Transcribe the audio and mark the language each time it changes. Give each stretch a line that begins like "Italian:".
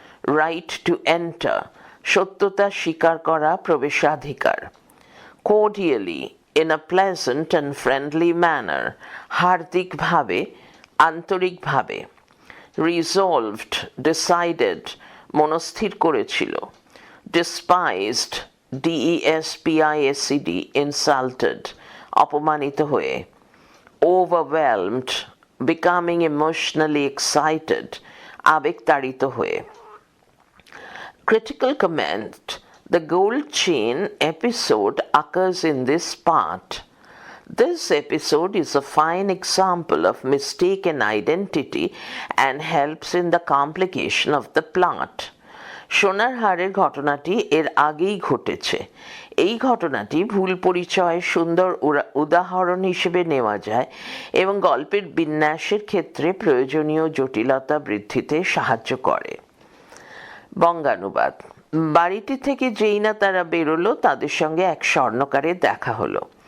Bangla: Right to enter, সত্যতা স্বীকার করা, প্রবেশাধিকার.
English: Cordially, in a pleasant and friendly manner, হার্দিকভাবে, আন্তরিকভাবে. Resolved, decided, মনস্থির করেছিল. Despised, despised, insulted, অপমানিত হয়ে. Overwhelmed, becoming emotionally excited, আবেগতাড়িত হয়ে. Critical comment. The gold chain episode occurs in this part. This episode is a fine example of mistaken identity and helps in the complication of the plot.
Bangla: সোনার হারের ঘটনাটি এর আগেই ঘটেছে. এই ঘটনাটি ভুল পরিচয় সুন্দর উদাহরণ হিসেবে নেওয়া যায় এবং গল্পের বিন্যাসের ক্ষেত্রে প্রয়োজনীয় জটিলতা বৃদ্ধিতে সাহায্য করে. বঙ্গানুবাদ. বাড়িটি থেকে যেই না তারা বেরোলো তাদের সঙ্গে এক স্বর্ণকারের দেখা হলো.